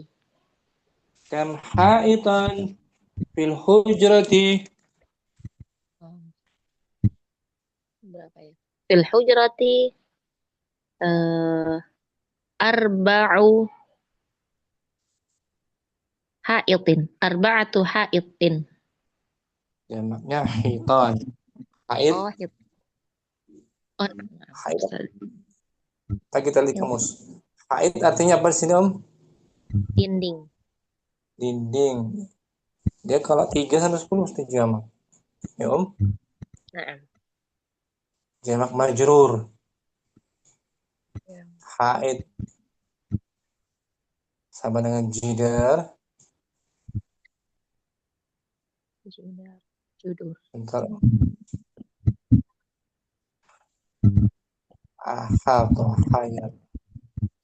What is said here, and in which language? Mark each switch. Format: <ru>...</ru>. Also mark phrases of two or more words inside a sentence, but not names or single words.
<ar>كم حائطا في الحجرة?</ar> <id>Berapa ya?</id> <ar>في الحجرة أربع حائط. أربعة حائط.</ar> <id>Jamaknya hitan. Hait. Oh, hit. Oh, Hait. Kita lihat kamus. Hait artinya apa di sini, Om? dinding. Dinding. Dia kalau 3 sampai 10 mesti jamak. Ya, Om? Nah, Jamak majrur. Ya. Hait. Sama dengan jidar. Judur. Bentar. Ahal atau hayat.</id>